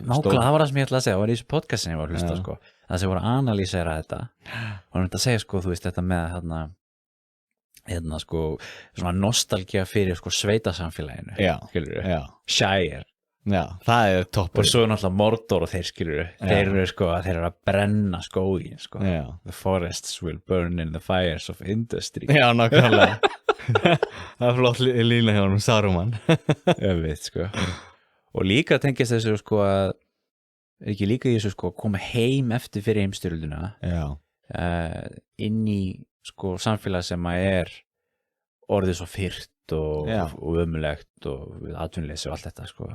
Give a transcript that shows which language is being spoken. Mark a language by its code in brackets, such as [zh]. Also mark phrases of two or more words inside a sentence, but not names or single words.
[is] Nákvæmlega, það var það sem ég ætla að segja, það var í þessu podcastin ég var að hlusta, sko, það sem voru að analýsera þetta og hann að segja, sko, þú veist, þetta með sko, svona nostalgía fyrir, sko, sveitasamfélaginu, skilur Shire, Já, það er og toppur. svo er náttúrulega Mordor og þeir skilur þeir eru sko að þeir eru að brenna skógin sko. Já. [en] The forests will burn in the fires of industry [is] Já, nákvæmlega. Það er flott lína hjá honum, Saruman. Öfitt, sko. Og líka tengist þessu sko að er ekki líka í þessu sko að koma heim eftir fyrir heimstyrjöldina Já. inn í sko samfélag sem að er orðið svo fyrt og ömulegt og atvinnuleysi og allt þetta sko.